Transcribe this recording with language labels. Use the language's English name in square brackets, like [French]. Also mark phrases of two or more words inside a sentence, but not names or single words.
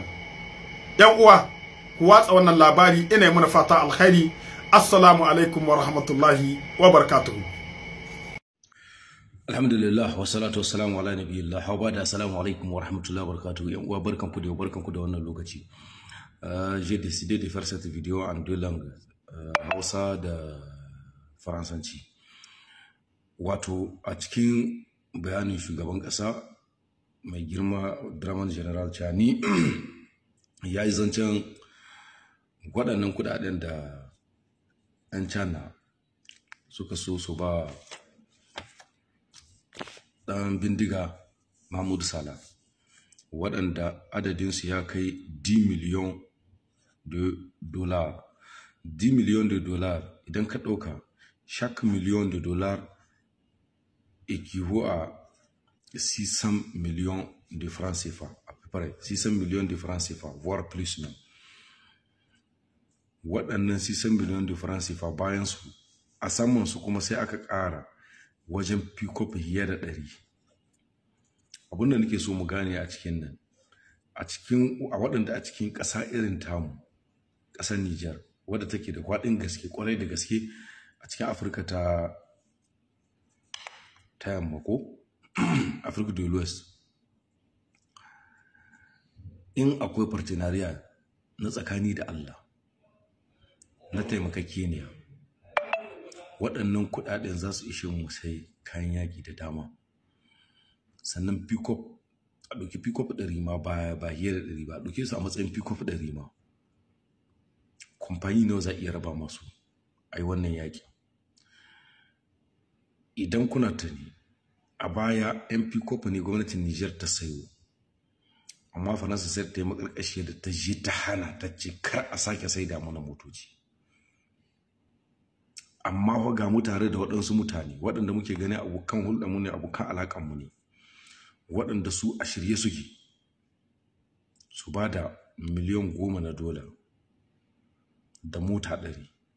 [Hausa] Yan uwa, ku watsa wannan labari, ina yi muna fata alkhairi. [Arabic] السلام عليكم ورحمة الله وبركاته. الحمد لله والصلاة والسلام على نبي الله وبعد السلام عليكم ورحمة الله وبركاته. [Hausa] Yan uwa, barkanku da wannan lokaci. [French] J'ai décidé de faire cette vidéo en deux langues, [Hausa] Hausa da Faransanci. Wato a cikin bayanin shugaban kasa mai girma Abdurrahman General Chani ya yi zancen waɗannan kudaden da 'yan China suka so su ba ɗan bindiga Mahmoud Salah, waɗanda adadinsu ya kai 10 [French] millions de dollars. 10 millions de dollars, [Hausa] idan ka ɗauka, [French] chaque million de dollars équivaut à 600 millions de francs CFA, à peu près 600 millions de francs CFA, voire plus même. [Hausa] Waɗannan 600 [French] millions de francs CFA [Hausa] bayan su, a saman su kuma sai aka ƙara wajen pick-up fiye da 100. Abin da nake so mu gane a cikin nan, a waɗanda a cikin ƙasa irin tamu, ƙasar Niger, wadda take da kwaɗin gaske, ƙwarai da gaske a cikin Afirka ta yamma ko Afirka [French] de l'Ouest, [Hausa] in akwai partenariat na tsakani da Allah, na taimakakeniya, waɗannan kuɗaɗen za su ishe mu sai kayan yaƙi da dama. Sannan pick-up, a ɗauki pick-up 100 ma ba hiyar 100 ba, a ɗauke su a matsayin pick-up 100 ma. Kamfani nawa za iya raba masu a yi wannan yaƙi. Idan kuna tuni, a baya yan pick-up ne gwamnatin Niger ta sayo, amma Faransa sai ta yi makarƙashiyar da ta je ta hana, ta ce kar a sake sai da mana motoci. Amma ga mu tare da waɗansu mutane waɗanda muke gani abokan hulɗarmu ne, abokan alaƙanmu ne, waɗanda su a shirye suke su ba da miliyan 10 na dola da mota 100.